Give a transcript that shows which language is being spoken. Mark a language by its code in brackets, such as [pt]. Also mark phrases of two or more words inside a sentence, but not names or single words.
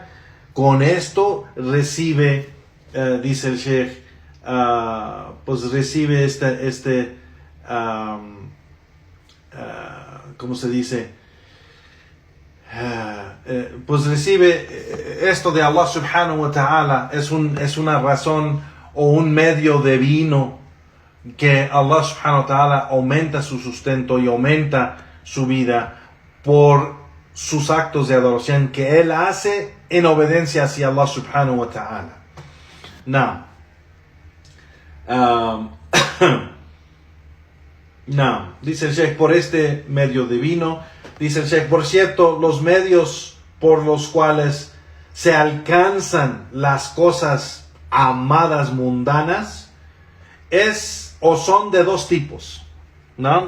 [es] Con esto recibe, dice el Sheikh, pues recibe ¿cómo se dice? Pues recibe esto de Allah [ar] سبحانه وتعالى. [es] Es una razón o un medio divino que Allah [ar] سبحانه وتعالى [es] aumenta su sustento y aumenta su vida por sus actos de adoración que Él hace en obediencia hacia Allah [ar] سبحانه وتعالى. [es] Now, dice el Sheikh, por este medio divino, dice el Sheikh, por cierto, los medios por los cuales se alcanzan las cosas amadas mundanas son de dos tipos, ¿no?